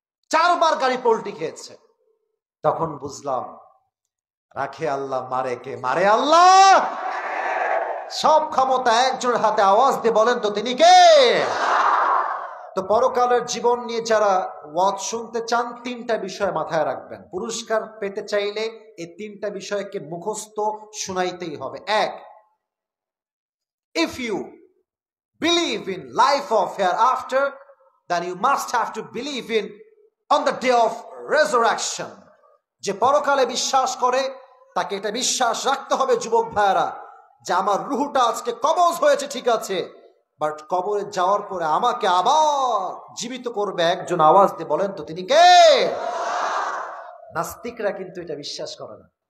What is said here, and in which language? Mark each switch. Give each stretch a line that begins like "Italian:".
Bangla: 4 বার গাড়ি পল্টি খেয়েছে। তখন বুঝলাম, রাখে আল্লাহ, মারে কে? মারে আল্লাহ। সব ক্ষমতা একজনের হাতে। আওয়াজ দিয়ে বলেন তো তিনি কে? তো পরকালের জীবন নিয়ে যারা ওয়াজ শুনতে চান, 3টা বিষয় মাথায় রাখবেন। পুরস্কার পেতে চাইলে এই 3টা বিষয়কে মুখস্থ শুনাইতেই হবে।
English: 1, if you believe in life of hereafter, then you must have to believe in on the day of resurrection.
Bangla: যে পরকালে বিশ্বাস করে তাকে এটা বিশ্বাস রাখতে হবে যুবক ভাইয়ারা, যে আমার রুহটা আজকে কবজ হয়েছে ঠিক আছে, বাট কবরে যাওয়ার পরে আমাকে আবার জীবিত করবে একজন। আওয়াজ দিয়ে বলেন তো তিনি কে? নাস্তিকরা কিন্তু এটা বিশ্বাস করে না।